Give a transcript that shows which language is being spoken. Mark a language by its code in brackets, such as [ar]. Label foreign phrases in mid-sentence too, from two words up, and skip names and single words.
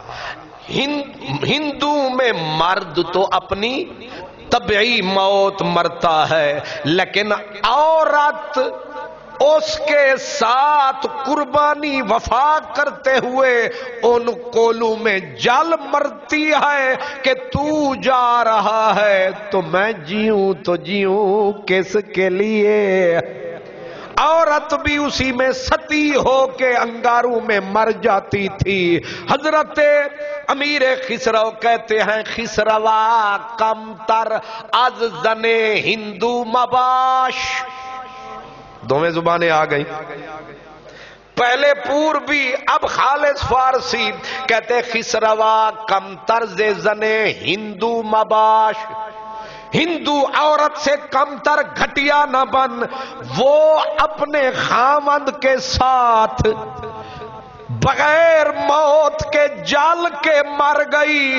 [ur] ہندو میں مرد تو اپنی طبعی موت مرتا ہے، لیکن عورت اس کے ساتھ قربانی وفا کرتے ہوئے ان کولوں میں جل مرتی ہے کہ تو جا رہا ہے تو میں جیوں تو جیوں کس کے لیے۔ عورت بھی اسی میں ستی ہو کے انگاروں میں مر جاتی تھی۔ حضرت امیر خسرو کہتے ہیں [fa] خسروا کم تر از زن ہندو مباش، [ur] دونوں زبانیں آ گئیں، پہلے پوربی اب خالص فارسی۔ کہتے [fa] خسروا کم طرز زن ہندو مباش، [ur] ہندو عورت سے کم تر گھٹیا نہ بن، وہ اپنے خامد کے ساتھ بغیر موت کے جل کے مر گئی۔